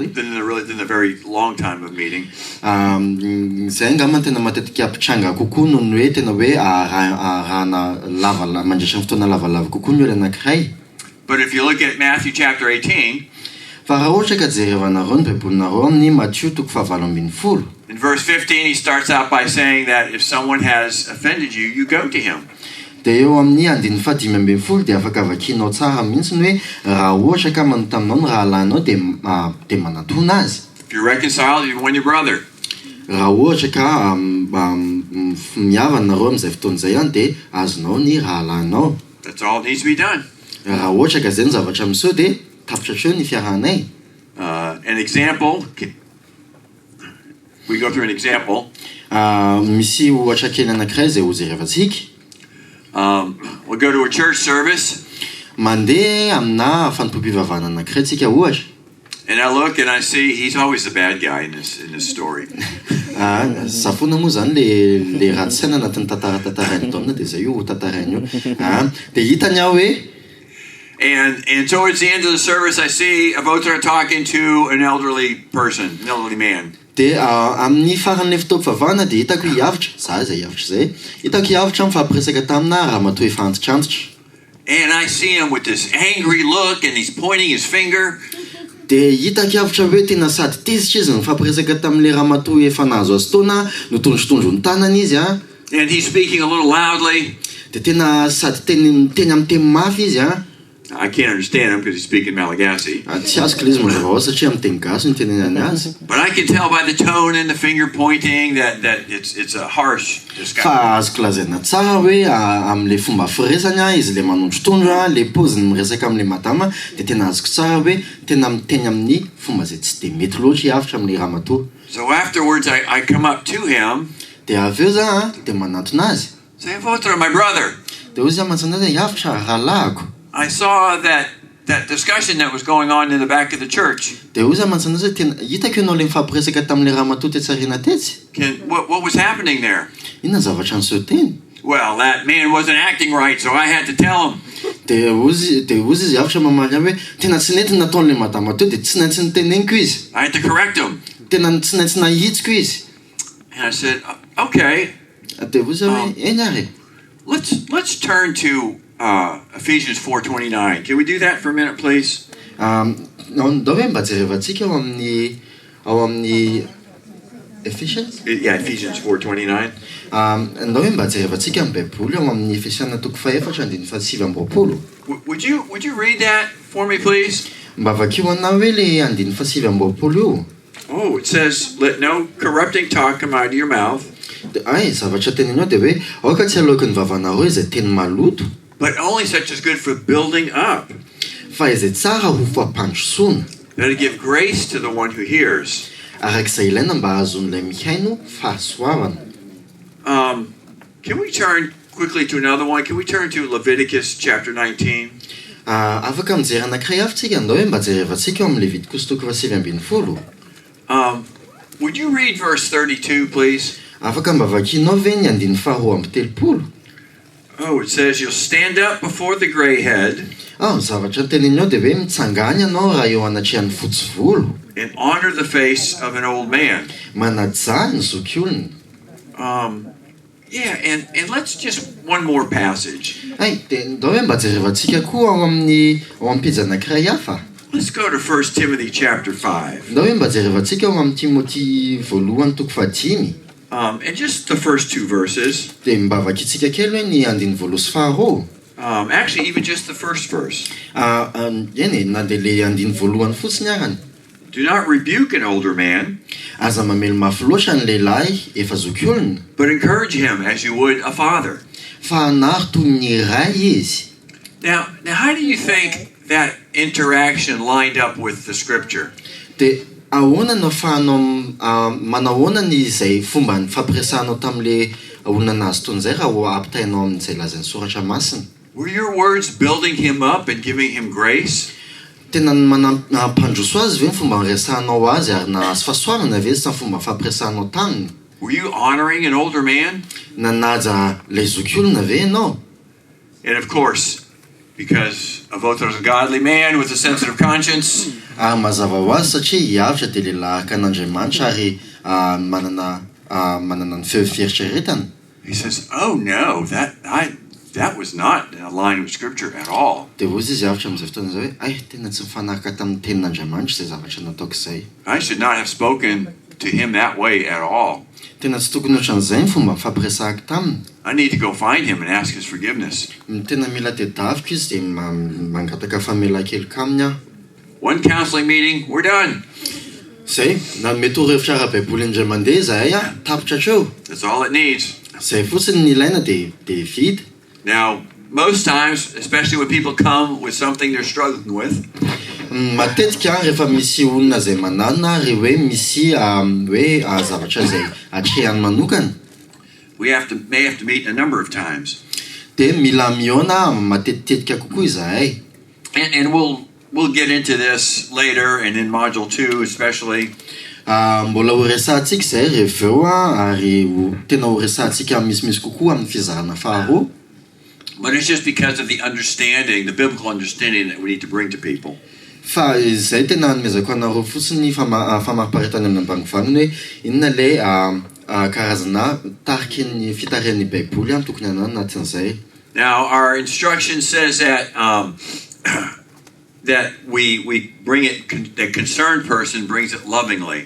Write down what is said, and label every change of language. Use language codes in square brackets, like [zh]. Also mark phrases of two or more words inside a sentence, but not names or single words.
[en] Than the very long time of meeting. [mg] Zay angamba tena matetika apitranga kokoa noho ny hoe tena hoe arahana mandritra fotoana lavalava kokoa ny olona anankiray. [en] But if you look at Matthew chapter 18, [mg] fa raha ohatra ka jerevanareo ny baibolinareo amin'ny Matthieu toko fahavalo ambin'ny folo. [en] In verse 15 he starts out by saying that if someone has offended you, you go to him. [mg] Dia eo amin'ny andin'ny fahadimy ambin'ny folo dia afaka vakianao tsara mihitsy ny hoe raha ohatra ka manoto aminao ny raha alainao dia manatona azy. [en] If you're reconciled, you win your brother. [mg] Raha ohatra ka miavana nareo amin'izay fotoana izay ihany dia azonao ny raha alainao. [en] That's all that needs to be done. [mg] Raha ohatra ka izay ny zavatra miseho dia tapitra treo ny fiarahanay. [en] An example, we go through an example. [mg] Misy ohatra kely anankiray zay ho jerevantsika. [en] We'll go to a church service. [mg] Mandeha amina fanompom-pivavahana anankiray tsika ohatra. [en] And I look and I see he's always the bad guy in this story. [mg] Safona moa zany le ratsy saina anatin'ny tantarainy taona dia zay io tantarainy io. Dia hitany aho hoe [en] And towards the end of the service, I see a voter talking to an elderly person, an elderly man. [mg] Dia amin'ny faran'ilay fotoam-pivavahana dia hitako hiavitra, zay hiavitra zay. Hitako hiavitra mifampiresaka tamina ramatoa efa antitrantitra. [en] And I see him with this angry look and he's pointing his finger. [mg] Dia hitako hiavitra hoe tena sady tezitra izy mifampiresaka tamin'ilay ramatoa efa nahazo azy taona, notondrotondro ny tanany izy [en] And he's speaking a little loudly. [mg] Dia tena sady teny amin'ny teny mafy izy [en] I can't understand him because he's speaking Malagasy. [mg] Tsy azoko ilay izy mazava ho satria amin'ny teny gasy ny tenenany azy. [en] But I can tell by the tone and the finger pointing that it's a harsh discussion. [mg] Fa azoko lazaina tsara hoe amin'ilay fomba firesany izy le manondrotondro le poziny miresaka amin'ilay madama dia tena azoko tsara hoe tena miteny amin'ny fomba zay tsy dia mety loatra hiavitra amin'ilay ramatoa. [en] So afterwards I come up to him. [mg] Dia avy eo za dia manatona azy. [en] Say, Votra, my brother. [mg] Dia hoy izy mantsana azy hiavitra rahalahako. [en] I saw that discussion that was going on in the back of the church. [mg] Dia hoy izy mantsana azy tena hitako ianao le mifampiresaka tamin'ilay ramatoa tetsy aoriana tetsy. [en] What was happening there? [mg] Inona zavatra niseho teny? [en] Well, that man wasn't acting right, so I had to tell him. [mg] Dia hoy izy hiavitra mamaly ahy hoe tena tsy nety nataon'ilay madama teo dia tsy maintsy niteneniko izy. [en] I had to correct him. [mg] Tena tsy maintsy nahitsiko izy. [en] And I said, okay. [mg] Dia hoy izy hoe eny ary. [en] Let's turn to Ephesians 4:29. Can we do that for a minute, please? [mg] Ndao hoe mba jerevantsika ao amin'ny Ephesians? [en] Yeah, Ephesians 4:29. [mg] Ndao hoe mba jerevantsika amin'ny Baiboly ao amin'ny Efesiana toko faefatra andin'ny fahasivy amby roapolo. [en] Would you read that for me, please? [mg] Mba vakio anao hoe le andin'ny fahasivy amby roapolo io. [en] Oh, it says, let no corrupting talk come out of your mouth. [mg] Ay, zavatra tenenao dia hoe aoka tsy aloaka ny vavanareo izay teny maloto. [en] But only such as good for building up. [mg] Fa izay tsara ho fampandrosoana. [en] That to give grace to the one who hears. [mg] Arak'izay ilaina mba ahazon'ilay mihaino fahasoavana. [en] Can we turn quickly to another one? Can we turn to Leviticus chapter 19? [mg] Afaka mijery anankiray avitsika ndao hoe mba jerevantsika ao amin'ny Levitikos toko fahasivy ambin'ny folo. [en] Would you read verse 32, please? [mg] Afaka mba vakianao ve ny andin'ny faharoa amby telopolo? [en] Oh, it says you'll stand up before the gray head [mg] Zavatra teninao dia hoe mitsangany ianao raha eo anatrehan'ny fotsy volo. [en] and honor the face of an old man. [mg] Manaja ny zokiolona. [en] Yeah, and let's just one more passage. [mg] Dia ndao hoe mba jerevantsika koa ao amin'ny pejy anankiray hafa. [en] Let's go to 1 Timothy chapter 5. [mg] Ndao hoe mba jerevantsika ao amin'ny Timôty voalohany toko 5. [en] And just the first two verses. [mg] Dia mba vakitsika kely hoe ny andiny voalohany sy faharoa. [en] Actually, even just the first verse. [mg] Eny na dia le andiny voalohany fotsiny arany. [en] Do not rebuke an older man, [mg] Aza mamelo mafy loatra ny lehilahy efa zokiolona, [en] but encourage him as you would a father. [mg] fa hanary toy ny ray izy. [en] Now, how do you think that interaction lined up with the scripture? [mg] Dia ahoana no ahafahanao manao ahoana ny izay fomba ny fampiresanao tamin'ile olona nazy toy izay raha ampitainao amin'izay lazan'ny soratra masina? [en] Were your words building him up and giving him grace? [mg] Tena mampandroso azy ve ny fomba niresahanao azy ary na azo fahasoavana ve sy ny fomba fampiresanao taminy? [en] Were you honoring an older man? [mg] Nanaja ilay zokiolona ve ianao? [en] And of course, because a voter is a godly man with a sensitive conscience, [mg] Ary mazava ho azy satria hiavitra dia lehilahy arkan'Andriamanitra ary manana ny fieritreretana. [en] he says, "Oh no, that was not in line with scripture at all. [mg] Dia hozy izy avitra amin'izay fotoana izay hoe tena tsy mifanaraka tamin'ny tenin'Andriamanitra izay zavatra nataoko izay. [en] I should not have spoken to him that way at all. [mg] Tena tsy tokony ohatran'izay ny fomba fampiresahako taminy. [en] I need to go find him and ask his forgiveness." [mg] Tena mila tedaviko izy dia mangataka famelan-keloka aminy aho. [en] One counseling meeting, we're done. [mg] Zay, na mety torohevitra ara-Baiboly indray mandeha zahay tapitra hatreo. [en] That's all it needs. [mg] Zay fotsiny ny ilaina dia vita. [en] Now, most times, especially when people come with something they're struggling with, [mg] Matetika rehefa misy olona izay manana ary hoe misy hoe zavatra izay atrehany manokana, [en] we may have to meet a number of times. [mg] dia mila miona matetitetika kokoa izahay. [en] And we'll get into this later and in module 2 especially. [mg] Mbola ho resahantsika izay rehefa eo ary tena ho resahantsika misimisy kokoa amin'ny fizarana faharoa. [en] But it's just because of the understanding, the biblical understanding that we need to bring to people. [mg] Fa izay tena hanomezako anareo fotsiny famariparitana amin'ny ambanivoaniny hoe inona ilay karazana tariky ny fitarihan'ny Baiboly tokony hanao anatin'izay. [en] Now, our instruction says that that we bring it, the concerned person brings it lovingly.